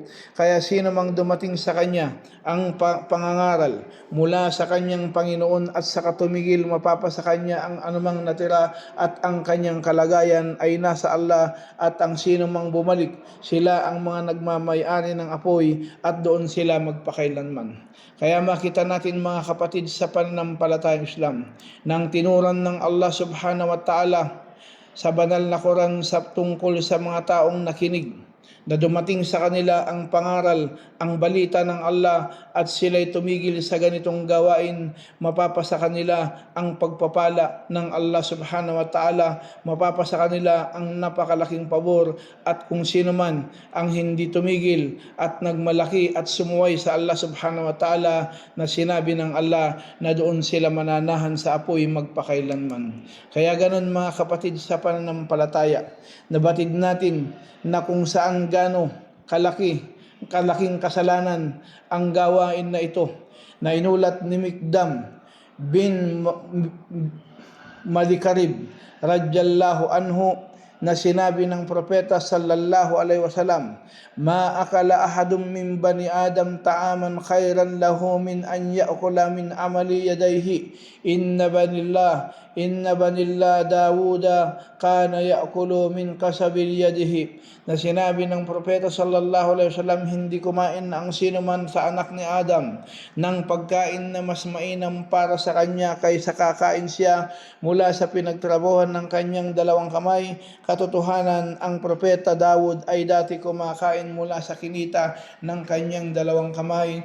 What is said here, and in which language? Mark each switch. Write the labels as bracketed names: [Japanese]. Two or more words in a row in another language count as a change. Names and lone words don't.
[Filipino] Kaya sino mang dumating sa kanya ang pangangaral mula sa kanyang Panginoon at sa katumigil, mapapasa kanya ang anumang natira at ang kanyang kalagayan ay nasa Allah, at ang sino mang bumalik, sila ang mga nagmamay-ari ng apoy at doon sila magpakailanman. Kaya makita natin mga kapatid sa pananampalatayang Islam nang tinuran ng Allah [Arabic] سبحانه وتعالى [Filipino] sa banal na Quran sa tungkol sa mga taong nakinig na dumating sa kanila ang pangaral, ang balita ng Allah at sila'y tumigil sa ganitong gawain, mapapasa kanila ang pagpapala ng Allah [Arabic] سبحانه وتعالى, [Filipino] mapapasa kanila ang napakalaking pabor. At kung sino man ang hindi tumigil at nagmalaki at sumuway sa Allah [Arabic] سبحانه وتعالى, [Filipino] na sinabi ng Allah na doon sila mananahan sa apoy magpakailanman. Kaya ganun mga kapatid sa pananampalataya, nabatid natin na kung saan gaano kalaking kasalanan ang gawain na ito, na inulat ni Mikdam bin [Arabic] Malikarib رضي الله عنه [Filipino] na sinabi ng propeta [Arabic] صلى الله عليه وسلم, ما أكل أحد من بني آدم طعاما خيرا له من أن يأكل من عمل يديه إن نبي الله داود كان يأكل من كسب يديه. [Filipino] Na sinabi ng propeta [Arabic] صلى الله عليه وسلم, [Filipino] hindi kumain ang sino man sa anak ni Adam ng pagkain na mas mainam para sa kanya kaysa kakain siya mula sa pinagtrabahuhan ng kanyang dalawang kamay. Katotohanan, ang propeta Dawud ay dati kumakain mula sa kinita ng kanyang dalawang kamay.